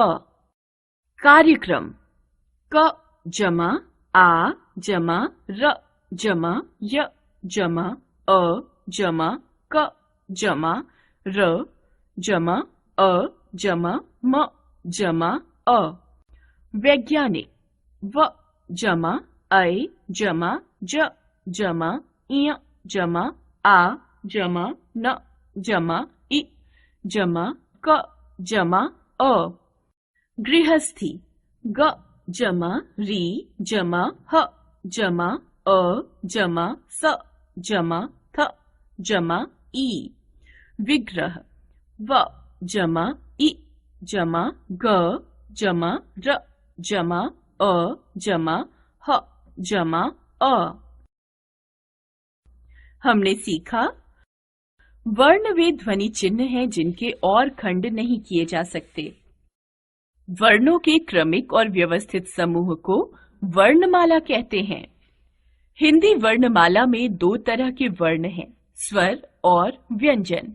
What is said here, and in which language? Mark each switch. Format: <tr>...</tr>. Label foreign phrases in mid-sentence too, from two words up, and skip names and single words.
<hi>कार्यक्रम क जमा आ जमा र जमा य जमा अ जमा क जमा र जमा अ जमा म जमा अ। वैज्ञानिक व जमा ऐ जमा ज जमा इय जमा आ जमा न जमा इ जमा क जमा अ। गृहस्थी ग जमा री जमा ह जमा अ जमा स जमा थ जमा ई। विग्रह व जमा इ जमा ग जमा र जमा अ जमा ह जमा अ। हमने सीखा वर्ण वे ध्वनि चिन्ह हैं जिनके और खंड नहीं किए जा सकते। वर्णों के क्रमिक और व्यवस्थित समूह को वर्णमाला कहते हैं। हिंदी वर्णमाला में दो तरह के वर्ण हैं, स्वर और व्यंजन।</hi>